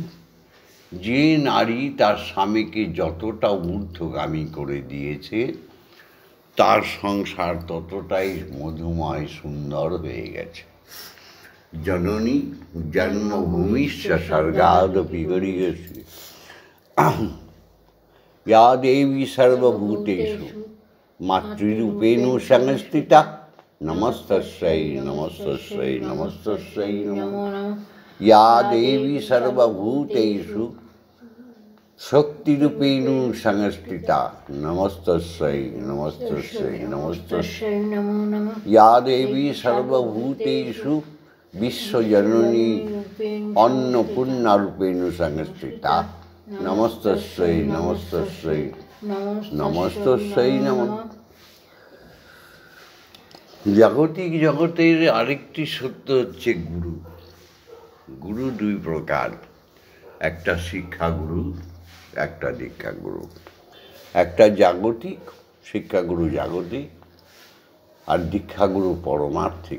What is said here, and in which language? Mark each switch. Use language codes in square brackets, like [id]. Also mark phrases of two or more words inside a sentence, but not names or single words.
[bn] যে নারী তার স্বামীকে যতটা ঊর্ধ্বগামী করে দিয়েছে, তার সংসার ততটাই মধুময় সুন্দর হয়ে গেছে। [sa] জননী জন্মভূমিশ্চ স্বর্গাদপি গরীয়সী ইয়া দেবী সর্বভূতেষু মাতৃরূপেণ সংস্থিতা নমস্তস্যৈ নমস্তস্যৈ নমস্তস্যৈ নমো নমঃ। ইয়া দেবী সর্বভূতেষু শক্তিরূপেণ সংস্থিতা নমস্তস্যৈ নমস্তস্যৈ নমস্তস্যৈ নমো নমঃ। ইয়া দেবী সর্বভূতেষু বিশ্বজননী অন্নপূর্ণারূপেণ সংস্থিতা নমস্তস্যৈ নমস্তস্যৈ নমস্তস্যৈ নমঃ। [bn] জাগতিক জগতের আরেকটি সত্য হচ্ছে গুরু। গুরু দুই প্রকার, একটা শিক্ষাগুরু, একটা দীক্ষাগুরু। একটা জাগতিক, শিক্ষাগুরু জাগতিক, আর দীক্ষাগুরু পরমার্থিক।